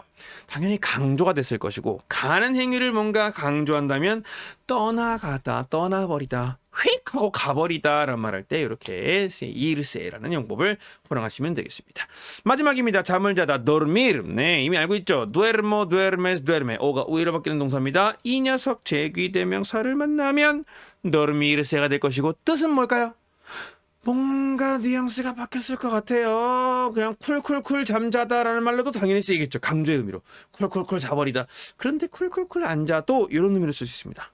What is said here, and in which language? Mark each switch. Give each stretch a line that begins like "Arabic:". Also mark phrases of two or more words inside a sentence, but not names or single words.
Korean: 당연히 강조가 됐을 것이고 가는 행위를 뭔가 강조한다면 떠나가다, 떠나버리다, 휙 하고 가버리다 라는 말할 때 이렇게 irse라는 용법을 활용하시면 되겠습니다. 마지막입니다. 잠을 자다, dormir. 네, 이미 알고 있죠.
Spanish: duermo, duermes, duerme.
Korean: 오가 우위로 바뀌는 동사입니다. 이 녀석 제귀대명사를 만나면 dormirse가 될 것이고 뜻은 뭘까요? 뭔가 뉘앙스가 바뀌었을 것 같아요. 그냥 쿨쿨쿨 잠자다라는 말로도 당연히 쓰이겠죠. 강조의 의미로. 쿨쿨쿨 자버리다. 그런데 쿨쿨쿨 앉아도 이런 의미로 쓸 수 있습니다.